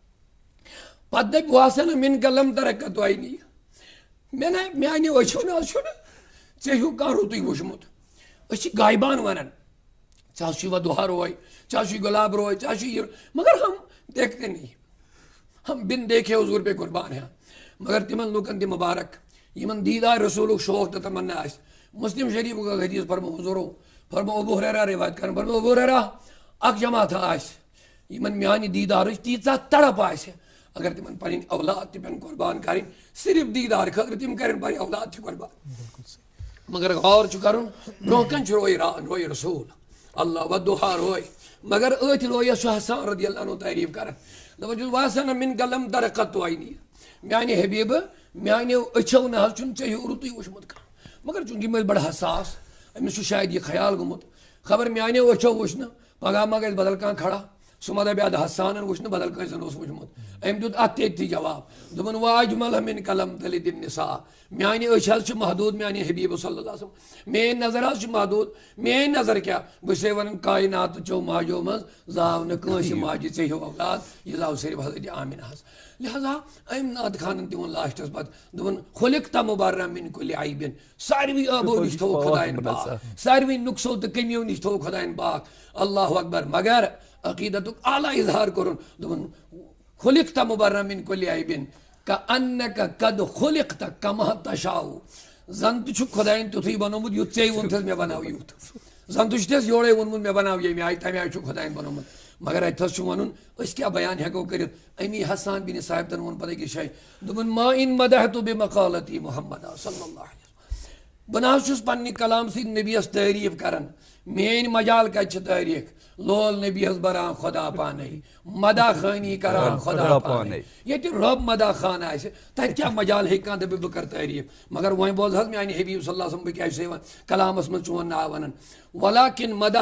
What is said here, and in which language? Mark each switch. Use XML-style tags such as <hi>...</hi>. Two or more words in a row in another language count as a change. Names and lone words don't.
<ks>پتہٕ دپہِ</ks> <ar>واحسن منك لم تر قط عيني</ar> <ks>میانہِ أچھو نہ حظ چھُنہٕ ژےٚ ہیوٗ کانٛہہ رُتُے وٕچھمُت أسۍ چھِ غایبان ونان ژٕ حظ چھُے ودُہا روے ژےٚ حظ چھُے گۄلاب روے ژےٚ حظ چھُے یہِ</ks> <ur>مگر ہم دیکھتے نہیں ہم بِن دیکھے حضوٗر پے قربان ہیں</ur> <ks>مگر تِمن لُکن تہِ مُبارک یِمن دیٖدار رسوٗلُک شوق تہٕ تمنا آسہِ مسلم شریٖفُک اکھ حدیٖث فرمو حضوٗرو فرمو ابوٗ ہُریرہ رِوایت کران فرمو ابوٗ ہُریرہ اکھ جماعتھا آسہِ یِمن میانہِ دیٖدارٕچ تیٖژاہ تڑپ آسہِ اگر تِمن پنٕنۍ اولاد تہِ پٮ۪ن قۄربان کرٕنۍ صرف دیٖدار خٲطرٕ تِم کرن پنٕنۍ اولاد تہِ قۄربان مگر غور کرن برو کن روی</ks> <ar>رسول اللہ</ar> <ks>ودہا روی مگر ات روی سہ حسان</ks> <ar>رضی اللہ عنہ</ar> <ks>تعریف کران دپان</ks> <ar>واسن من قلم درقت عینی</ar> <ks>میانہ حبیب میانہ اچھو نہ چھ ژے رتُے وچھمت کانٛہہ مگر چونکہ یِم ٲسۍ بڑٕ حساس أمِس چھُ شاید یہ خیال گوٚمُت خبر میانیو أچھو وٕچھ نہٕ پگہہ ما گژھِ بدل کانٛہہ کھڑا سُہ ما دپہِ ادٕ حسانن وٕچھ نہٕ بدل کٲنٛسہِ اوس وٕچھمُت أمۍ دیُت اتھ تہِ جواب دوٚپُن</ks> <ar>واجمل من قلم تلد النساء</ar> <ks>میانہِ أچھ حظ چھِ محدوٗد میانہِ حبیٖب</ks> <ar>صلی اللہ علیہ وسلم</ar> <ks>میٲنۍ نظر حظ چھِ محدوٗد میٲنۍ نظر کیٛاہ بہٕ چھسے ونان کاینات چو ماجو منٛز زاو نہٕ کٲنٛسہِ ماجہِ ژےٚ ہیوٗ اولاد یہِ زاو صرف حضرت آمنہ حظ لہذا أمۍ ناد خانن تہِ ووٚن لاسٹس پتہٕ دوٚپُن</ks> <ar>خُلقت مُبرأ من کُلہِ عیبٍ</ar> <ks>ساروٕے عٲبو نِش تھوٚو خۄدایَن پاک ساروٕے نُقصو تہٕ کٔمیو نِش تھوٚو خۄدایَن پاک</ks> <ar>اللہ اکبر</ar> <ks>مگر عقیدتُک اعلیٰ اظہار کوٚرُن دوٚپُن</ks> <ar>خُلقت مُبرأ من کُلہِ عیبٍ کأنک قد خلقت کما تشاء</ar> <ks>زن تہ چھُکھ خۄدایَن تیُتھُے بنومُت یُتھ ژےٚ ووٚنتھس مےٚ بناو یُتھ زن تہ چھُتھس یورے ووٚنمُت مےٚ بناو ییٚمہِ آیہِ تمہِ آیہِ چھُکھ خۄدایَن بنومُت مگر اتھس چھُ ونُن أسۍ کیٛاہ بیان ہٮ۪کو کٔرِتھ امی حسان بن ثابتن ووٚن پتہٕ أکِس جایہِ دوٚپُن</ks> <ar>ما ان مدحت بمقالتی محمد صلی اللہ علیہ وسلم</ar> <ks>بہٕ نہ حظ چھُس پننہِ کلام سۭتۍ نبیس تعریٖف کران میٲنۍ مجال کتہِ چھِ تعریٖف لول نبیس بران خدا پانے مدا خانی کران خدا پانے ییٚتہِ رۄب مدا خان آسہِ تتہِ کیٛاہ مجال ہیٚکہِ کانٛہہ دٔپِتھ بہٕ کرٕ تعریٖف مگر وۄنۍ بوز حظ میانہِ حبیٖب</ks> <ar>صلی اللہ علیہ وسلم</ar> <ks>بہٕ کیٛاہ چھُسے ونان کلامس منٛز چون ناو ونان ولکن</ks>